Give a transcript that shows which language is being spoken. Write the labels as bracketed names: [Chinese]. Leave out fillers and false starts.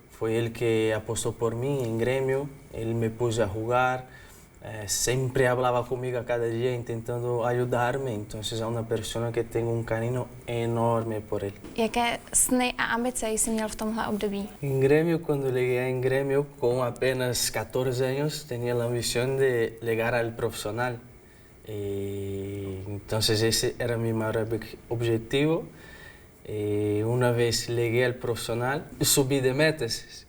[Spanish] Fue él que apostó por mí en Grêmio, él me puso a jugar, siempre hablaba conmigo a cada día intentando ayudarme, entonces es una persona que tengo un cariño enorme por él. [Czech] Jaké sny a ambice jsi měl v tomhle období? [Spanish] En Grêmio, cuando llegué en Grêmio, con apenas 14 años, tenía la ambición de llegar al profesional. Y entonces ese era mi mayor objetivo. Una vez llegué al profesional, subí de metas.